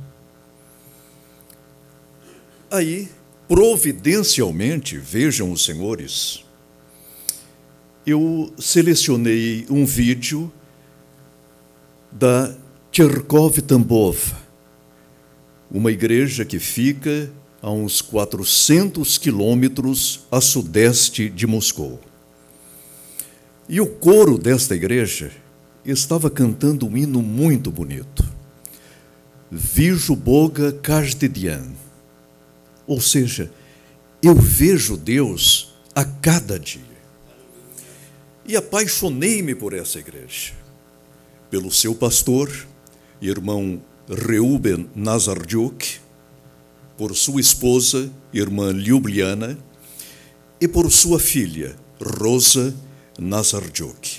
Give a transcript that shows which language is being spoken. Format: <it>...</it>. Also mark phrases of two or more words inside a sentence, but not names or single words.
<pt>Aí, providencialmente, vejam os senhores, eu selecionei um vídeo da Cherkov Tambov, uma igreja que fica a uns 400 quilômetros a sudeste de Moscou. E o coro desta igreja estava cantando um hino muito bonito.</pt> <ru>Вижу Бога каждый день.</ru> <pt>Ou seja, eu vejo Deus a cada dia. E apaixonei-me por essa igreja, pelo seu pastor, irmão Reuben Nazarchuk, por sua esposa, irmã Ljubljana, e por sua filha, Rosa Nazarchuk.</pt>